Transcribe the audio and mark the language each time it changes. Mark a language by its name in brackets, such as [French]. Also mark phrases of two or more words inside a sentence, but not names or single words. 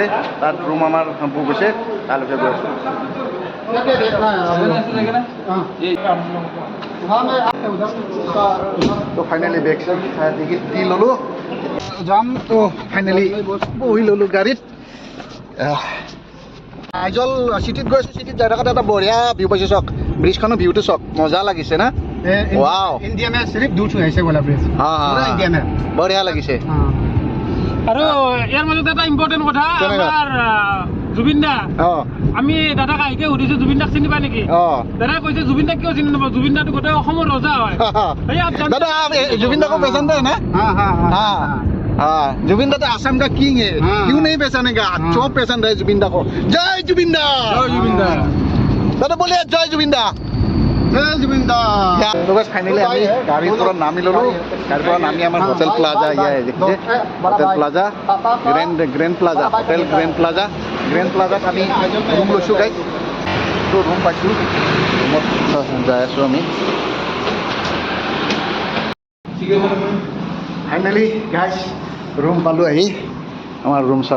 [Assamese] তাত ৰুম আমাৰ বুক হৈছে, তালৈকে গৈ আছোঁ। তো ফাইনেলি বেগ টিকেট দি ল'লোঁ, যাম। তো ফাইনেলি বহি ল'লোঁ গাড়ীত। আইজল চিটিত গৈ আছোঁ। চিটিত যাই থকাতে এটা বঢ়িয়া ভিউ পাইছোঁ, চাওক ব্ৰিজখনৰ ভিউটো চাওক, মজা লাগিছে না। ৱাও, [Hindi] इंडिया में सिर्फ दूर छू ऐसे वाला ब्रिज पूरा इंडिया में [Assamese] বঢ়িয়া লাগিছে। আৰু ইয়াৰ মাজতে এটা ইম্পৰ্টেণ্ট কথা, কেনেকুৱা? আমাৰ জুবিন দা, অঁ আমি দাদাক আহিকে সুধিছোঁ জুবিন দাক চিনি পায় নেকি? অঁ দাদাই কৈছে জুবিন দাক কিয় চিনি নাপাওঁ, জুবিন দাটো গোটেই অসমৰ ৰজা হয়। [Hindi] दादा आप जुबिन दा को पसंद है ना? हाँ हाँ हाँ हाँ जुबिन दा तो आसाम का किंग है, हाँ। क्यों नहीं पहचानेगा? चौक पसंद है जुबिन दा को। जय जुबिन दा, दादा बोले जय जुबिन दा। जय जुबिन दा। तो बस फाइनली [Assamese] আমি গাড়িৰ পৰা নামি ল'লোঁ। গাড়িৰ পৰা নামি আমাৰ হোটেল প্লাজা ইয়া দেখিছে, হোটেল প্লাজা গ্ৰেণ্ড প্লাজা, হোটেল গ্ৰেণ্ড প্লাজাত আমি ৰুম লৈছোঁ গাইজ। তো ৰুম পাইছোঁ, ৰুমত যাই আছোঁ আমি। ফাইনেলি গাইজ ৰুম পালোঁ আহি, আমাৰ ৰুম চাওক।